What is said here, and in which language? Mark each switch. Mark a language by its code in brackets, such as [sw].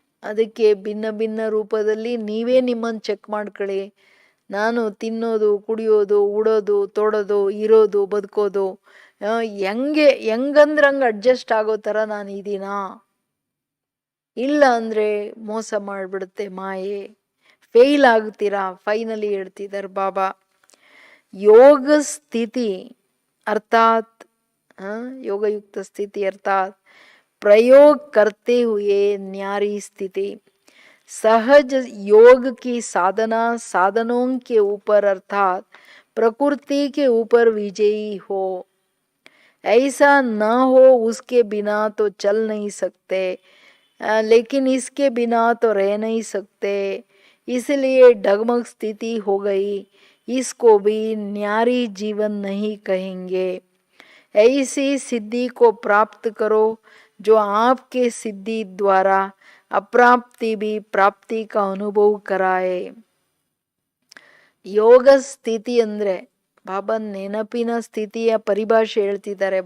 [kn] ಅದಕ್ಕೆ ಭಿನ್ನ ಭಿನ್ನ ರೂಪದಲ್ಲಿ ನೀವೇ ನಿಮ್ಮನ್ನು ಚೆಕ್ ಮಾಡ್ಕೊಳ್ಳಿ. ನಾನು ತಿನ್ನೋದು, ಕುಡಿಯೋದು, ಉಡೋದು, ತೊಡೋದು, ಇರೋದು, ಬದುಕೋದು ಹೆಂಗಂದ್ರೆ ಹಂಗೆ ಅಡ್ಜಸ್ಟ್ ಆಗೋ ಥರ ನಾನು ಇದೀನಾ? ಇಲ್ಲ ಅಂದರೆ ಮೋಸ ಮಾಡಿಬಿಡುತ್ತೆ ಮಾಯೆ. ಫೇಲ್ ಆಗ್ತೀರಾ. ಫೈನಲಿ ಹೇಳ್ತಿದ್ದಾರೆ ಬಾಬಾ, ಯೋಗ ಸ್ಥಿತಿ ಅರ್ಥಾತ್ ಯೋಗಯುಕ್ತ ಸ್ಥಿತಿ [hi] अर्थात प्रयोग करते हुए न्यारी स्थिति, सहज योग की साधना साधनों के ऊपर अर्थात प्रकृति के ऊपर विजयी हो. ऐसा न हो उसके बिना तो चल नहीं सकते, लेकिन इसके बिना तो रह नहीं सकते, इसलिए डगमग स्थिति हो गई, इसको भी न्यारी जीवन नहीं कहेंगे. ऐसी सिद्धि को प्राप्त करो जो आपके सिद्धि द्वारा अप्राप्ति भी प्राप्ति का अनुभव कराए. [kn] ಯೋಗ ಸ್ಥಿತಿ ಅಂದರೆ ಬಾಬಾ ನೆನಪಿನ ಸ್ಥಿತಿಯ ಪರಿಭಾಷೆ ಹೇಳ್ತಿದ್ದಾರೆ.